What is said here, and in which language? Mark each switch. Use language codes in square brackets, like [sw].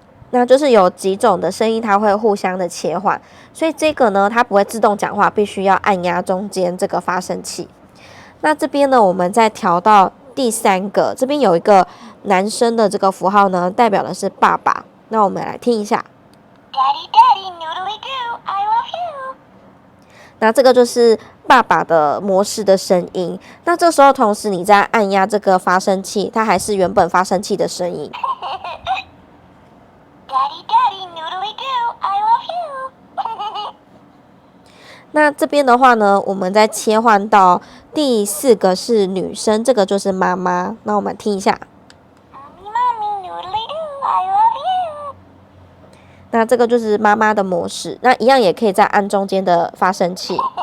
[zh] 那就是有几种的声音，它会互相的切换，所以这个呢，它不会自动讲话，必须要按压中间这个发声器。那这边呢，我们再调到第3个，这边有一个男生的这个符号呢，代表的是爸爸。那我们来听一下。 [en] Daddy, Daddy, noodly doo, I love you. [zh] 那这个就是爸爸的模式的声音。那这时候同时你在按压这个发声器，它还是原本发声器的声音。 [en] Daddy, Daddy, noodly doo, I love you. [zh] 那这边的话呢，我们再切换到第4个是女生，这个就是妈妈。那我们听一下。 [en] Mommy, noodly doo, I love you. [zh] 那这个就是妈妈的模式，那一样也可以再按中间的发声器。